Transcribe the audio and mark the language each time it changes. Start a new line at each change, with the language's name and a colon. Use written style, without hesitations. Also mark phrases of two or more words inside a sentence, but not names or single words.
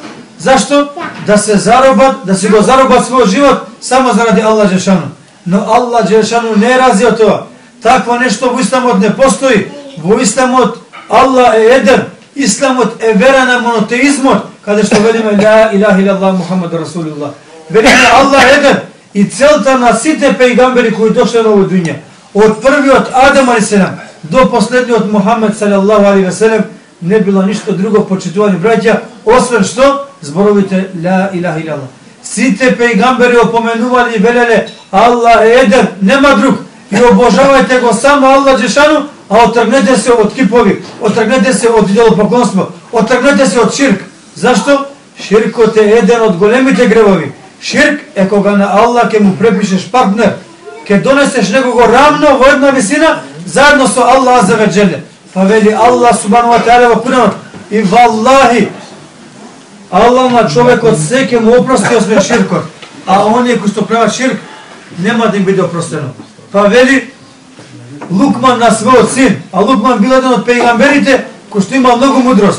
Macedonian: Зашто? Да се заробат, да се го заробат својот живот само заради
Arabic: الله جل شأنه.
Macedonian: Но
Arabic: الله جل شأنه
Macedonian: не рази од тоа. Такво нешто во исламот не постои. Во исламот Allah е еден, исламот е вера на монотеизмот, каде што велиме
Arabic: لا إله إلا الله محمد رسول الله.
Macedonian: Велиме Аллах еден и целта на сите пејгамбери кои дошле на овој дуња, од првиот
Arabic: آدم عليه السلام
Macedonian: до последниот
Arabic: محمد صلى الله عليه وسلم,
Macedonian: не било ништо друго, почитувани браќа, освен што зборовите
Arabic: لا إله إلا الله.
Macedonian: Сите пејгамбери опоменували и велеле Аллах е еден, нема друг, и обожавајте го само
Arabic: الله جل شأنه,
Macedonian: а отргнете се од кипови, отргнете се од идолопоклонство, отргнете се од ширк. Зашто? Ширкот е еден од големите гревови. Ширк е кога на Аллах ке му препишеш партнер, ке донесеш некого рамно во една висина, заедно со
Arabic: الله عز وجل.
Macedonian: Па вели
Arabic: الله سبحانه وتعالى
Macedonian: во Куранот: и валлахи, Аллах на човекот се ке му опрости освен ширкот, а оние кои што прават ширк нема да им биде опростено. Па вели Лукман на својот син, а Лукман бил еден од пејгамберите кој што има многу мудрост.